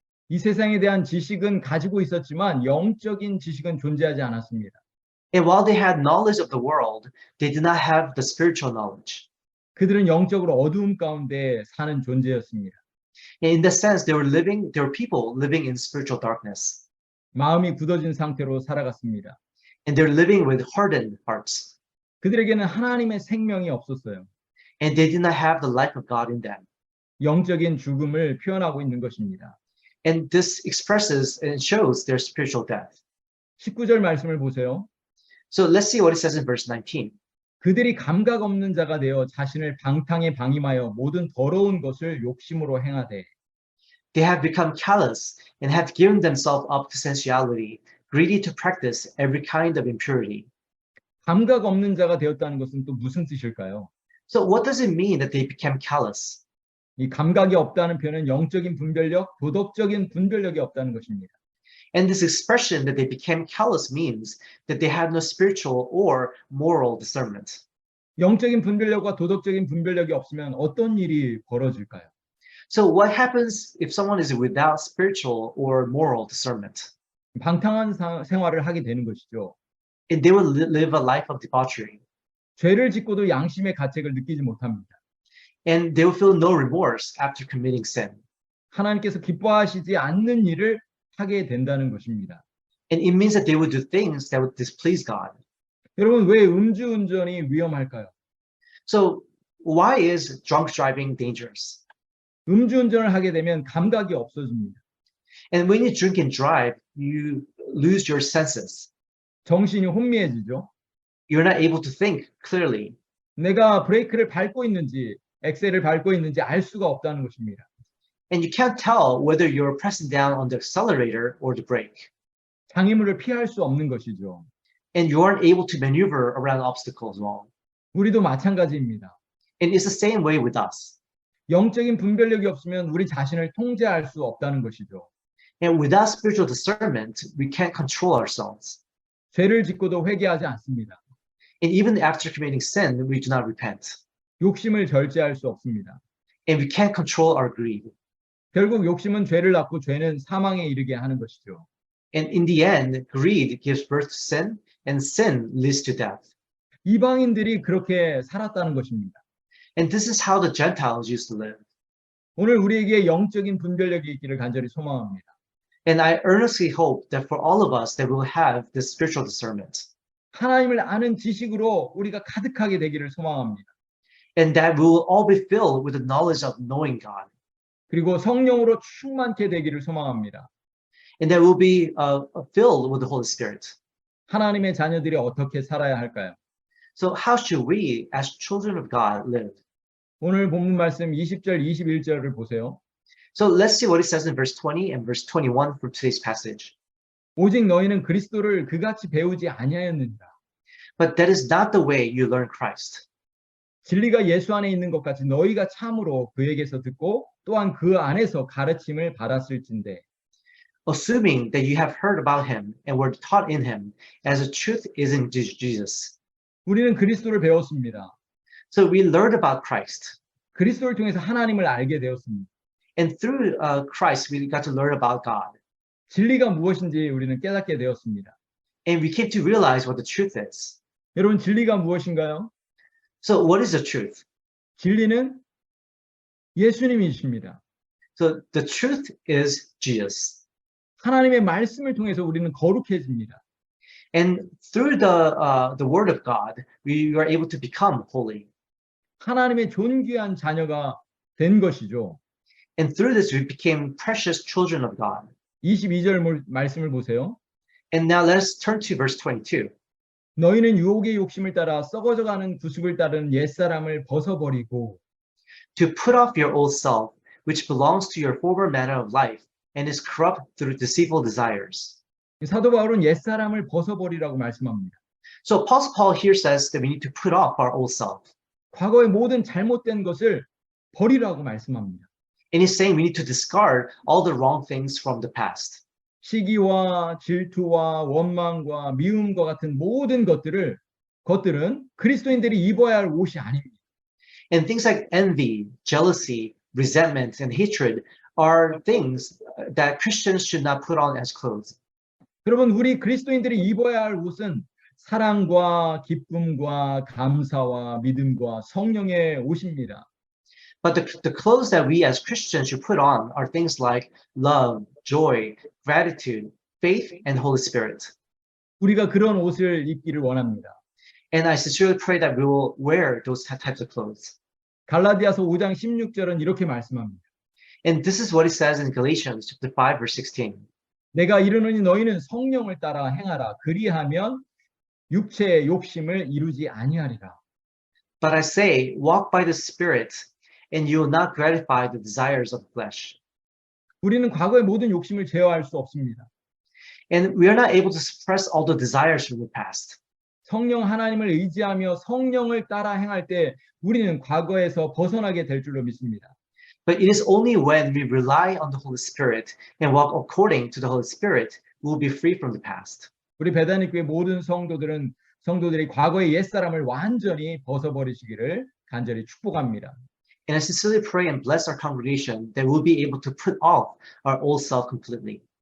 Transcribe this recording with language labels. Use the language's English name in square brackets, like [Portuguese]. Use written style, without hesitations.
[Korean] 이 세상에 대한 지식은 가지고 있었지만 영적인 지식은 존재하지 않았습니다. [English] And while they had knowledge of the world, they did not have the spiritual knowledge. [Korean] 그들은 영적으로 어두움 가운데 사는 존재였습니다. [English] And in that sense, they were people living in spiritual darkness. [Korean] 마음이 굳어진 상태로 살아갔습니다. [English] And they're living with hardened hearts. [Korean] 그들에게는 하나님의 생명이 없었어요. [English] And they did not have the life of God in them. [Korean] 영적인 죽음을 표현하고 있는 것입니다. [English] And this expresses and shows their spiritual death. [Korean] 19절 말씀을 보세요. [English] So let's see what it says in verse 19. [Korean] 그들이 감각 없는 자가 되어 자신을 방탕에 방임하여 모든 더러운 것을 욕심으로 행하되 [English] They have become callous and have given themselves up to sensuality, greedy to practice every kind of impurity. [Korean] 감각 없는 자가 되었다는 것은 또 무슨 뜻일까요? [English] So what does it mean that they became callous? [Korean] 이 감각이 없다는 표현은 영적인 분별력, 도덕적인 분별력이 없다는 것입니다. [English] And this expression that they became callous means that they had no spiritual or moral discernment. [Korean] 영적인 분별력과 도덕적인 분별력이 없으면 어떤 일이 벌어질까요? [English] So what happens if someone is without spiritual or moral discernment? [Korean] 방탕한 생활을 하게 되는 것이죠. [English] And they will live a life of debauchery. [Korean] 죄를 짓고도 양심의 가책을 느끼지 못합니다. [English] And they will feel no remorse after committing sin. [Korean] 하나님께서 기뻐하시지 않는 일을 하게 된다는 것입니다. [English] And it means that they will do things that would displease God. [Korean] 여러분, 왜 음주운전이 위험할까요? [English] So why is drunk driving dangerous? [Korean] 음주운전을 하게 되면 감각이 없어집니다. [English] And when you drink and drive, you lose your senses. [Korean] 정신이 혼미해지죠. [English] You're not able to think clearly. [Korean] 내가 브레이크를 밟고 있는지 엑셀을 밟고 있는지 알 수가 없다는 것입니다. [English] And you can't tell whether you're pressing down on the accelerator or the brake. [Korean] 장애물을 피할 수 없는 것이죠. [English] And you aren't able to maneuver around obstacles well. [Korean] 우리도 마찬가지입니다. [English] And it's the same way with us. [Korean] 영적인 분별력이 없으면 우리 자신을 통제할 수 없다는 것이죠. [English] And without spiritual discernment, we can't control ourselves. [Korean] 죄를 짓고도 회개하지 않습니다. [English] And even after committing sin, we do not repent. [Korean] 욕심을 절제할 수 없습니다. [English] And we can't control our greed. [Korean] 결국 욕심은 죄를 낳고 죄는 사망에 이르게 하는 것이죠. [English] And in the end, greed gives birth to sin, and sin leads to death. [Korean] 이방인들이 그렇게 살았다는 것입니다. [English] And this is how the Gentiles used to live. [Korean] 오늘 우리에게 영적인 분별력이 있기를 간절히 소망합니다. [English] And I earnestly hope that for all of us that we will have this spiritual discernment. [Korean] 하나님을 아는 지식으로 우리가 가득하게 되기를 소망합니다. [English] And that we will all be filled with the knowledge of knowing God. [Korean] 그리고 성령으로 충만케 되기를 소망합니다. [English] And that we'll be filled with the Holy Spirit. [Korean] 하나님의 자녀들이 어떻게 살아야 할까요? [English] So how should we, as children of God, live? [Korean] 오늘 본문 말씀 20절, 21절을 보세요. [English] So let's see what it says in verse 20 and verse 21 for today's passage. [Korean] 오직 너희는 그리스도를 그같이 배우지 아니하였느니라. [English] But that is not the way you learn Christ. [Korean] 진리가 예수 안에 있는 것 같이 너희가 참으로 그에게서 듣고 또한 그 안에서 가르침을 받았을진대. [English] Assuming that you have heard about him and were taught in him, as the truth is in Jesus. [Korean] 우리는 그리스도를 배웠습니다. [English] So we learned about Christ. [Korean] 그리스도를 통해서 하나님을 알게 되었습니다. [English] And through Christ, we got to learn about God. [Korean] 진리가 무엇인지 우리는 깨닫게 되었습니다. [English] And we came to realize what the truth is. [Korean] 여러분, 진리가 무엇인가요? [English] So what is the truth? [Korean] 진리는 예수님이십니다. [English] So the truth is Jesus. [Korean] 하나님의 말씀을 통해서 우리는 거룩해집니다. [English] And through the word of God, we are able to become holy. [Korean] 하나님의 존귀한 자녀가 된 것이죠. [English] And through this, we became precious children of God. [Korean] 22절 말씀을 보세요. [English] And now let's turn to verse 22. [Korean] 너희는 유혹의 욕심을 따라 썩어져가는 구습을 따르는 옛사람을 벗어버리고 [English] To put off your old self, which belongs to your former manner of life, and is corrupt through deceitful desires. [Korean] 사도 바울은 옛사람을 벗어버리라고 말씀합니다. [English] So Apostle Paul here says that we need to put off our old self. [Korean] 과거의 모든 잘못된 것을 버리라고 말씀합니다. [English] And he's saying we need to discard all the wrong things from the past. [Korean] 시기와 질투와 원망과 미움과 같은 모든 것들은 그리스도인들이 입어야 할 옷이 아닙니다. [English] And things like envy, jealousy, resentment, and hatred are things that Christians should not put on as clothes. [Korean] 여러분, 우리 그리스도인들이 입어야 할 옷은 사랑과 기쁨과 감사와 믿음과 성령의 옷입니다. [English] But the clothes that we as Christians should put on are things like love, joy, gratitude, faith, and Holy Spirit. [Korean] 우리가 그런 옷을 입기를 원합니다. [English] And I sincerely pray that we will wear those types of clothes. [Korean] 갈라디아서 5장 16절은 이렇게 말씀합니다. [English] And this is what it says in Galatians chapter 5, verse 16. [Korean] 내가 이르노니 너희는 성령을 따라 행하라. 그리하면 육체의 욕심을 이루지 아니하리라. [English] But I say, walk by the Spirit, and you will not gratify the desires of the flesh. [Korean] 우리는 과거의 모든 욕심을 제어할 수 없습니다. [English] And we are not able to suppress all the desires from the past. [Korean] 성령 하나님을 의지하며 성령을 따라 행할 때 우리는 과거에서 벗어나게 될 줄로 믿습니다. [English] But it is only when we rely on the Holy Spirit and walk according to the Holy Spirit, we will be free from the past. [Korean] 우리 베다니 교회 모든 성도들이 과거의 옛사람을 완전히 벗어버리시기를 간절히 축복합니다. [English] And I sincerely pray and bless our congregation that we'll be able to put off our old self completely.